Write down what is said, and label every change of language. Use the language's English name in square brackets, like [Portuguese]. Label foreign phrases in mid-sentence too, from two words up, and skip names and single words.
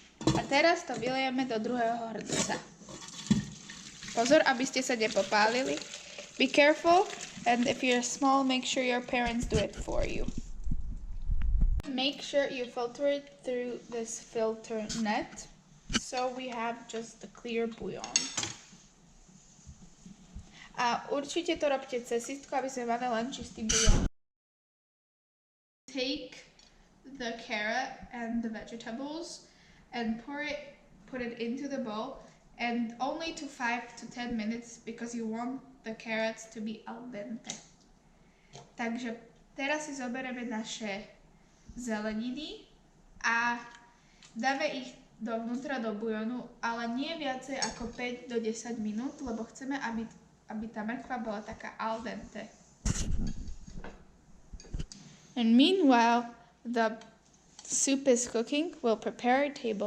[Slovak] A teraz to vylejeme do druhého hrnca. Pozor, aby ste sa nepopálili. [English] Be careful, and if you're small, make sure your parents do it for you. Make sure you filter it through this filter net, so we have just the clear bouillon. [Slovak] A určite to robte cez sitko, aby sme mali len čistý bouillon. [English] Take the carrot and the vegetables and put it into the bowl, and only to 5 to 10 minutes because you want the carrots to be [Italian] al dente. [Slovak] Takže teraz si zoberieme naše zeleniny a dáme ich dovnútra do bouillonu, ale nie viacej ako 5 do 10 minút, lebo chceme, aby tá mrkva bola taká [Italian] al dente. [English] And meanwhile, the soup is cooking, we'll prepare a table.